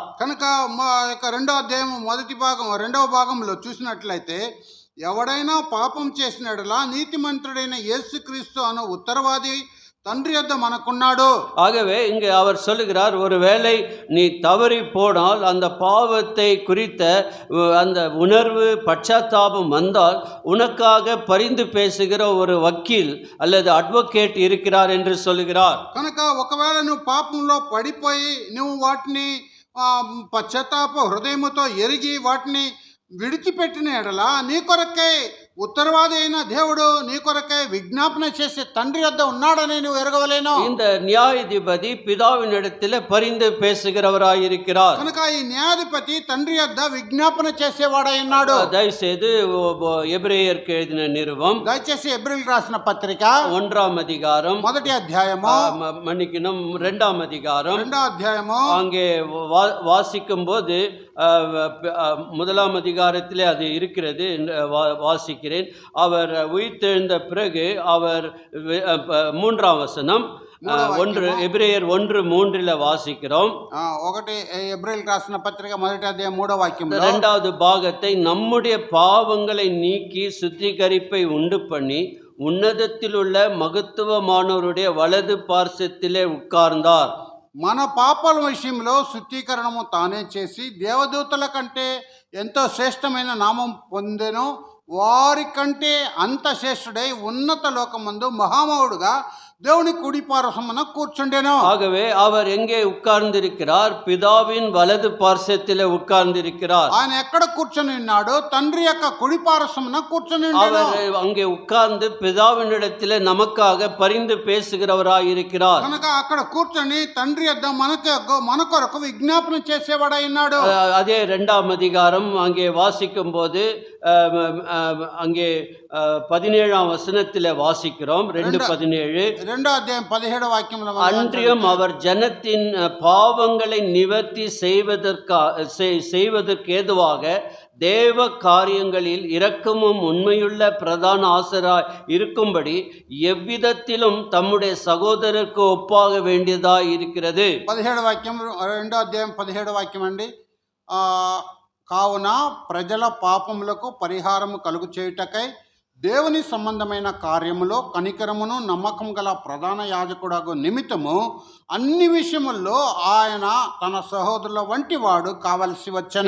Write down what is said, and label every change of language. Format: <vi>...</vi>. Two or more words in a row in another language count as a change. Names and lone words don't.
<te>కనుక మా యొక్క 2వ అధ్యాయం 2వ భాగంలో చూసినట్లయితే, ఎవడైనా పాపం చేసినట్లా నీతిమంతుడైన యేసుక్రీస్తు అను ఉత్తరవాది తండ్రి యొద్ద మనకున్నాడు.</te> <ta>ஆகவே இங்கே அவர் சொல்லுகிறார், ஒருவேளை நீ தவறி போனால், அந்த பாவத்தை குறித்த அந்த உணர்வு, பச்சாத்தாபம் வந்தால், உனக்காக பரிந்து பேசுகிற ஒரு வக்கீல் அல்லது அட்வொகேட் இருக்கிறார் என்று சொல்லுகிறார்.</ta> <te>కనుక ఒకవేళ నువ్వు పాపంలో పడిపోయి నువ్వు వాటిని పశ్చాత్తాప హృదయముతో ఎరిగి వాటిని విడిచిపెట్టిన ఎడల నీ కొరకై ఉత్తరవాది అయిన దేవుడు నీ కొరకై విజ్ఞాపన చేసే తండ్రి వద్ద ఉన్నాడని నువ్వు ఎరగవలేను.</te> <ta>இந்த நியாயாதிபதி பிதாவினிடத்தில் பரிந்து பேசுகிறவராயிருக்கிறார்.</ta> <te>కనుక ఈ న్యాయాధిపతి తండ్రి వద్ద విజ్ఞాపన చేసేవాడై ఉన్నాడు.</te> <ta>தயவுசெய்து எபிரேயருக்கு எழுதின நிருபம்</ta> <te>దయచేసి ఎబ్రిల్ రాసిన పత్రిక</te> <ta>1ஆம் அதிகாரம்</ta> <te>మొదటి అధ్యాయము</te> <ta>மன்னிக்கணும் 2ஆம் அதிகாரம்</ta> <te>రెండో అధ్యాయము</te> <ta>அங்கே வாசிக்கும் போது 1ஆம் அதிகாரத்திலே அது இருக்கிறது. வாசிக்கிறேன். அவர் உயிர்த்தெழுந்த பிறகு அவர் 3ஆம் வசனம் எபிரேயர் 1:3 வாசிக்கிறோம்.</ta> <te>ఒకటి ఎబ్రిల్ రాసిన పత్రిక మొదటి అధ్యాయం 3వ వాక్యం.</te> <ta>இரண்டாவது பாகத்தை நம்முடைய பாவங்களை நீக்கி சுத்திகரிப்பை உண்டு பண்ணி உன்னதத்தில் உள்ள மகத்துவமானவருடைய வலது பார்சத்திலே உட்கார்ந்தார்.</ta> <te>మన పాపాల విషయంలో శుద్ధీకరణము తానే చేసి దేవదూతల కంటే ఎంతో శ్రేష్టమైన నామం పొందెను. వారి కంటే అంత శ్రేష్ఠుడై ఉన్నత లోకమందు మహామౌడుగా దేవుని కుడి పార్శ్వమున కూర్చుండెను.</te> <ta>ஆகவே அவர் எங்கே உட்கார்ந்திருக்கிறார்? பிதாவின் வலது பார்சத்திலே உட்கார்ந்திருக்கிறார்.</ta> <te>ఆయన ఎక్కడ కూర్చొని ఉన్నాడు? తండ్రి యొక్క కుడి పార్శ్వమున కూర్చొని ఉన్నాడు.</te> <ta>அவர் అங்கே உட்கார்ந்து பிதாவினிடத்திலே நமக்காக பரிந்து பேசுகிறவராய் இருக்கிறார்.</ta> <te>కనుక అక్కడ కూర్చొని తండ్రి యొద్ద మన కొరకు విజ్ఞాపన చేసేవాడై ఉన్నాడు.</te> <ta>அதே 2ஆம் அதிகாரம் அங்கே வாசிக்கும் போது அங்கே 17ஆம் வசனத்திலே வாசிக்கிறோம். 2:17.</ta> <te>రెండో అధ్యాయం 17వ వాక్యంలో</te> <ta>அன்றியும் அவர் ஜனத்தின் பாவங்களை நிவர்த்தி செய்வதற்கு ஏதுவாக தேவ காரியங்களில் இரக்கமும் உண்மையுள்ள பிரதான ஆசராய் இருக்கும்படி எவ்விதத்திலும் தம்முடைய சகோதரருக்கு ஒப்பாக வேண்டியதாய் இருக்கிறது.</ta> <te>17వ వాక్యం రెండో అధ్యాయం 17వ వాక్యం అండి. కావున ప్రజల పాపములకు పరిహారము కలుగు చేయుటకై దేవుని సంబంధమైన కార్యములో కనికరమును నమ్మకం గల ప్రధాన యాజకుడగు నిమిత్తము అన్ని విషయముల్లో ఆయన తన సహోదరుల వంటి వాడు కావలసి వచ్చెను.</te>